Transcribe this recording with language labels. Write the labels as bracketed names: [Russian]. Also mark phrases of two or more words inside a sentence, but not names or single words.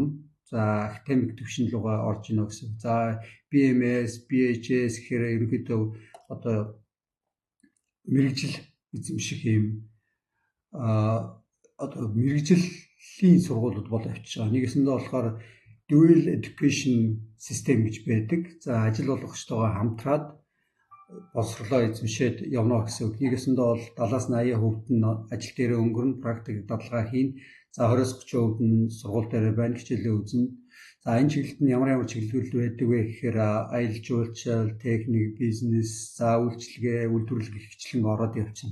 [Mongolian] За академик түвшин рүүгээ орж ийнө гэсэн. За BMS, BHS гэхээр ерөнхийдөө одоо мэрэгжил эзэмших юм одоо мэрэгжлийн сургуулиуд бол авчиж байгаа. Нэгэсэндээ болохоор [English] dual education system [Mongolian] гэж байдаг. За ажил олгогчтойгоо хамтраад боловсролоо эзэмшээд явна гэсэн үг. Нэгэсэндээ бол 70-80% нь ажил дээр өнгөрнө, практик дадлага хийн. За 20-30% нь сургууль дээр байна хичээлээ үзнэ. За энэ чиглэлд нь ямар чиглэлүүд байдаг вэ гэхээр аялал жуулчлал, техник, бизнес, за үйлчлэгээ, үйлдвэрлэл гихчлэн ороод явчихна.